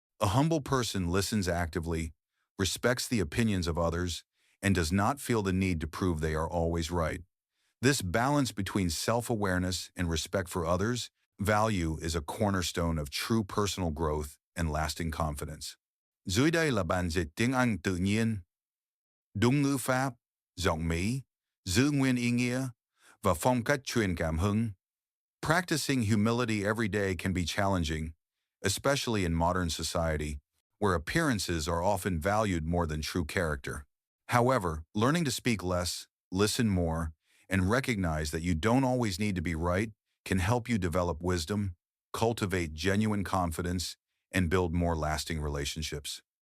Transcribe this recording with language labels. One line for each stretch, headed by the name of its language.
English: A humble person listens actively, respects the opinions of others, and does not feel the need to prove they are always right. This balance between self-awareness and respect for others' value is a cornerstone of true personal growth and lasting confidence.
Vietnamese: Dưới đây là bản dịch tiếng Anh tự nhiên, đúng ngữ pháp, giọng Mỹ, giữ nguyên ý nghĩa, và phong cách truyền cảm hứng.
English: Practicing humility every day can be challenging, especially in modern society, where appearances are often valued more than true character. However, learning to speak less, listen more, and recognize that you don't always need to be right can help you develop wisdom, cultivate genuine confidence, and build more lasting relationships.